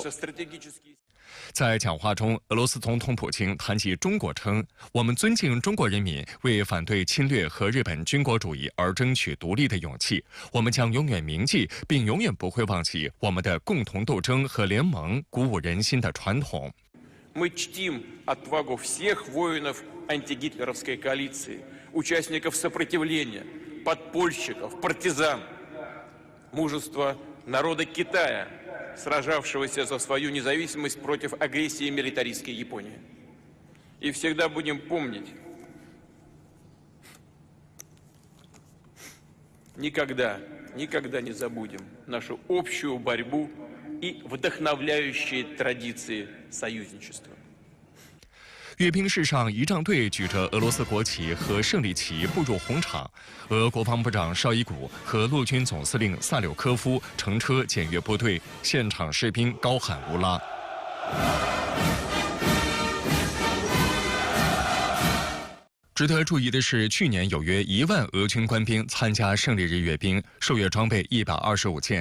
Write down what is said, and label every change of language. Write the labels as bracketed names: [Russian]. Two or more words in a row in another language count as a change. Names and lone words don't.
[Chinese] 在讲话中，俄罗斯总统普京谈及中国称：“我们尊敬中国人民为反对侵略和日本军国主义而争取独立的勇气，我们将永远铭记并永远不会忘记我们的共同斗争和联盟鼓舞人心的传统。” [Russian] Мы чтим отвагу всех воинов антигитлеровской коалиции, участников сопротивления, подпольщиков, партизан, мужество народа Китая, сражавшегося за свою независимость против агрессии милитаристской Японии. И всегда будем помнить, никогда не забудем нашу общую борьбу и вдохновляющие традиции союзничества. [Chinese] 阅兵式上，仪仗队举着俄罗斯国旗和胜利旗步入红场，俄国防部长绍伊古和陆军总司令萨柳科夫乘车检阅部队，现场士兵高喊乌拉。值得注意的是，去年有约1万俄军官兵参加胜利日阅兵，受阅装备125件。